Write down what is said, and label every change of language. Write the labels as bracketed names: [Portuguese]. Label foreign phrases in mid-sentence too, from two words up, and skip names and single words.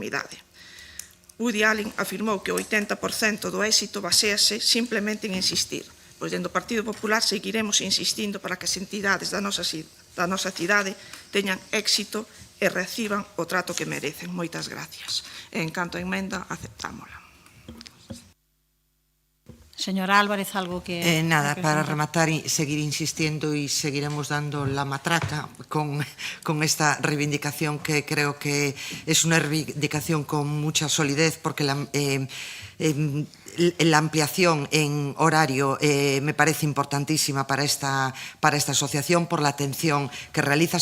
[Galician] Woody Allen afirmou que o 80% do éxito baséase simplemente en insistir, pois dentro do Partido Popular seguiremos insistindo para que as entidades da nosa cidade teñan éxito e reciban o trato que merecen. Moitas gracias. En canto a emenda, aceptámola. Señora Álvarez, algo que... Nada, para rematar, [Spanish] seguir insistiendo y seguiremos dando la matraca con esta reivindicación que creo que es una reivindicación con mucha solidez porque la ampliación en horario me parece importantísima para esta asociación por la atención que realiza.